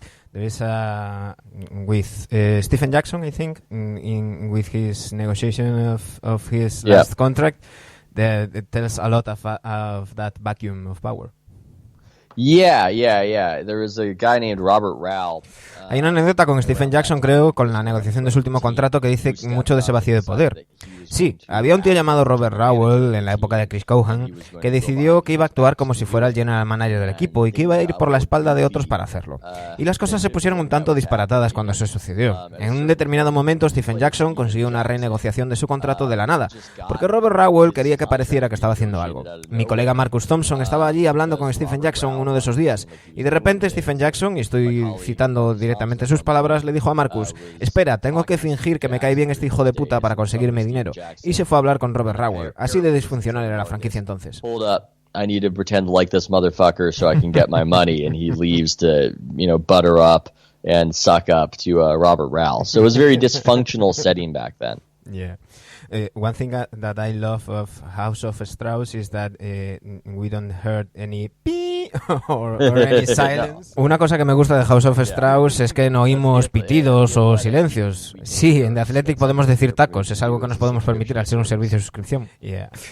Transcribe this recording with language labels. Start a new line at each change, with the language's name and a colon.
English: There is with Stephen Jackson, I think, with his negotiation of his last contract, it tells a lot of that vacuum of power. Yeah. There was a guy named Robert Rowell.
Spanish: Hay una anécdota con Stephen Jackson, creo, con la negociación de su último contrato que dice mucho de ese vacío de poder. Sí, había un tío llamado Robert Rowell en la época de Chris Cohan que decidió que iba a actuar como si fuera el general manager del equipo y que iba a ir por la espalda de otros para hacerlo. Y las cosas se pusieron un tanto disparatadas cuando eso sucedió. En un determinado momento Stephen Jackson consiguió una renegociación de su contrato de la nada, porque Robert Rowell quería que pareciera que estaba haciendo algo. Mi colega Marcus Thompson estaba allí hablando con Stephen Jackson uno de esos días, y de repente Stephen Jackson, y estoy citando directamente sus palabras, le dijo a Marcus: espera, tengo que fingir que me cae bien este hijo de puta para conseguirme dinero. Y se fue a hablar con Robert Rowell. Así de disfuncional era la franquicia entonces.
English: I need to pretend like this motherfucker so I can get my money, and he leaves to, butter up and suck up to Robert Rowell. So it was a very dysfunctional setting back then. Yeah. One thing that I love of House of Strauss is that we don't heard any pii or any silence.
Spanish: Una cosa que me gusta de House of Strauss es que no oímos pitidos o silencios. Sí, en The Athletic podemos decir tacos, es algo que nos podemos permitir al ser un servicio de suscripción. Yeah.